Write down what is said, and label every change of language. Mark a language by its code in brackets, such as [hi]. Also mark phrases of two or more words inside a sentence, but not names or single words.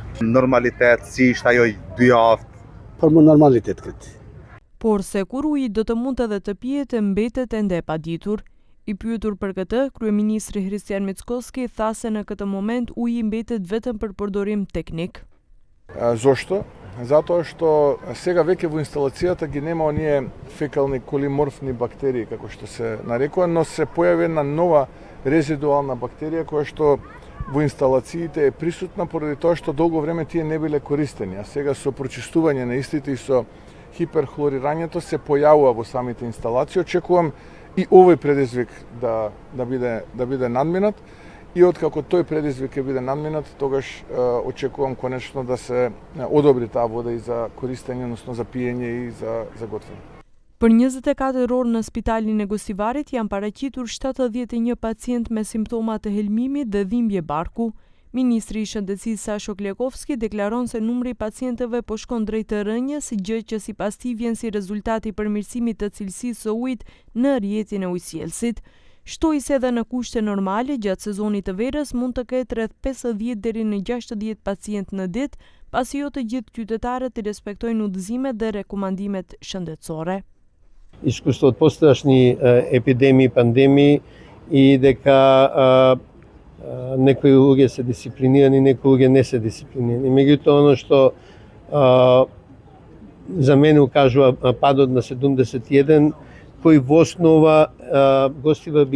[sq] Normalitet, si ishtë ajo 2 javë. Për më normalitet këtë. Por se kur uji do të mund edhe të pijet e mbetet ende e paditur. I pyetur për këtë, kryeministri Hristijan Mickoski tha se në këtë moment uji mbetet vetëm për përdorim teknik. [mk] Зошто? Затоа што сега веќе во инсталацијата ги нема оние фекални колиморфни бактерии, како што се нарекува, но се појави една нова резидуална бактерија која што во инсталациите е присутна поради тоа што долго време тие не биле користени, а сега со прочистување на истите и со хиперхлорирањето се појавува во самите инсталации. Очекувам и овој предизвик да биде надминат. И откако тој предизвик ќе биде надминат, тогаш очекувам конечно да се одобри таа вода и за користење, односно за пиење и за готвење. [sq] Për 24 orë në spitalin e Gostivarit janë paraqitur 71 pacient me simptoma të helmimit dhe dhimbje barku. Ministri i Shëndetësisë Sashok Lekovski deklaron se numri i pacientëve po shkon drejt të rënjes, gjë që sipas tij vjen si rezultat i përmirësimit të cilësisë së ujit në rrjetin e ujësjellësit. Shtoi se edhe në kushte normale gjatë sezonit të verës mund të ketë rreth 50 deri në 60 pacient në ditë, pasi jo të gjithë qytetarët i respektojnë udhëzimet dhe rekomandimet shëndetësore. [mk] Искуството од пострашни епидемии, пандемии и дека некои луѓе се дисциплинирани, некои луѓе не се дисциплинирани. Меѓутоа, оно што за мене укажува падот на 71, кој во основа Гостивар би